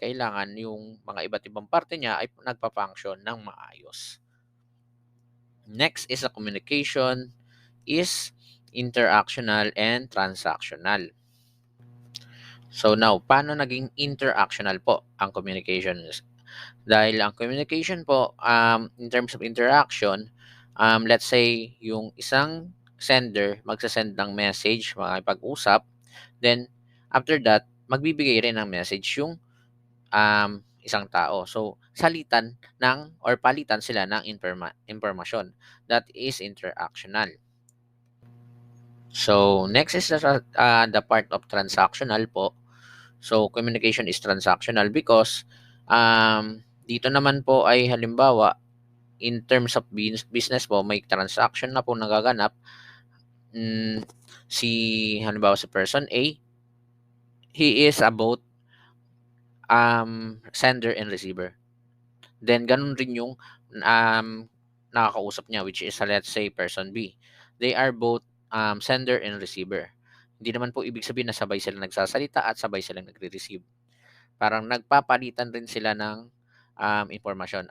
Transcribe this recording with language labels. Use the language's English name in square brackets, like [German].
[Filipino] Kailangan yung mga iba't ibang parte niya ay nagpa-function ng maayos. [English] Next is a communication is interactional and transactional. [Filipino] So now, paano naging interactional po ang communication? Dahil ang communication po, [English] in terms of interaction, let's say [Filipino] yung isang sender magsasend ng message, makipag-usap, then after that, magbibigay rin ng message yung isang tao. So, palitan sila ng impormasyon. [English] That is interactional. So, next is the part of transactional po. So, communication is transactional because [Filipino] dito naman po ay halimbawa, [English] in terms of business [Filipino] po, may transaction na po nagaganap. Si halimbawa si [English] person A, he is about sender and receiver. Then, [Filipino] ganun rin yung nakakausap niya, [English] which is, let's say, person B. They are both sender and receiver. [Filipino] Hindi naman po ibig sabihin na sabay sila nagsasalita at sabay sila nagre-receive. Parang nagpapalitan rin sila ng informasyon.